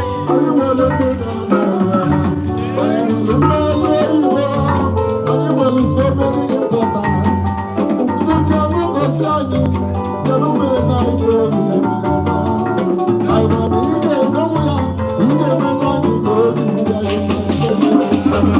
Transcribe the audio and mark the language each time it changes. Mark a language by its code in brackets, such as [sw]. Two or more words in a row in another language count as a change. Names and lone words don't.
[ig] Anyị nwere ndị na-arụ ọrụ. Anyị nwere ndị ọrụ oyibo. Anyị nwere [en] so many importance. [ig] Ndị ọrụ gosi anyị, kedu mgbe na anyị ga-ebi ya? Anyị nọ na ị ga-emenwu ya, ị ga-eme na anyị ga-ebi ya.